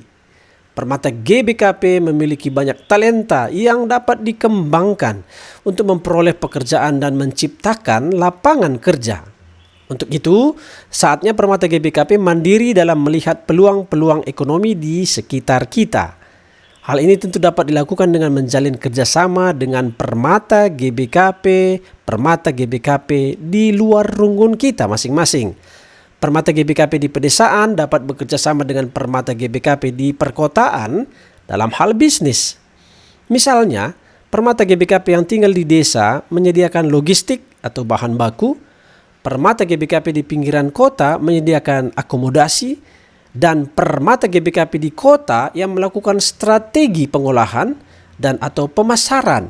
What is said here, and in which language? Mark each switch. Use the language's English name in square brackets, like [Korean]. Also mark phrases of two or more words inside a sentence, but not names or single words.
[Indonesian] Permata GBKP memiliki banyak talenta yang dapat dikembangkan untuk memperoleh pekerjaan dan menciptakan lapangan kerja. Untuk itu, saatnya Permata GBKP mandiri dalam melihat peluang-peluang ekonomi di sekitar kita. Hal ini tentu dapat dilakukan dengan menjalin kerjasama dengan Permata GBKP di luar runggun kita masing-masing. Permata GBKP di pedesaan dapat bekerja sama dengan Permata GBKP di perkotaan dalam hal bisnis. Misalnya, Permata GBKP yang tinggal di desa menyediakan logistik atau bahan baku, Permata GBKP di pinggiran kota menyediakan akomodasi, dan Permata GBKP di kota yang melakukan strategi pengolahan dan atau pemasaran.